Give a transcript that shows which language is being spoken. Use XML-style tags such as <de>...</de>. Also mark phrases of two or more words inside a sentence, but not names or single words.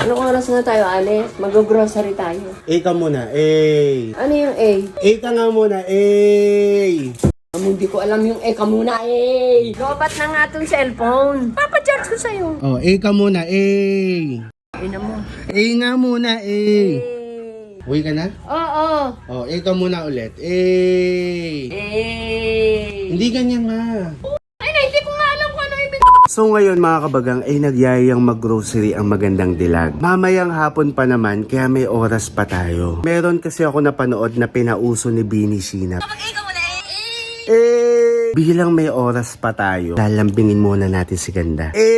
<tl>Anong oras na tayo, alis? Mag-grocery tayo. A ka muna, A. Ano yung A? A ka nga muna, A. Hindi ko alam yung A ka muna, A. Lobat na nga itong cellphone. Papa-charge ko sa'yo. Oh, A ka muna, A. Ina mo. A nga muna, A. A. Uwi ka na? Oo. Oh, A ka muna ulit, A. A. Hindi ganyan ma. Ay na, hindi ko nga alam kung ano ibig. So ngayon mga kabagang ay nagyayang mag-grocery ang magandang dilag. Mamayang hapon pa naman kaya may oras pa tayo. Meron kasi ako napanood na pinauso ni Bini Sinap. Bilang may oras pa tayo, lalambingin muna natin si Ganda.</tl>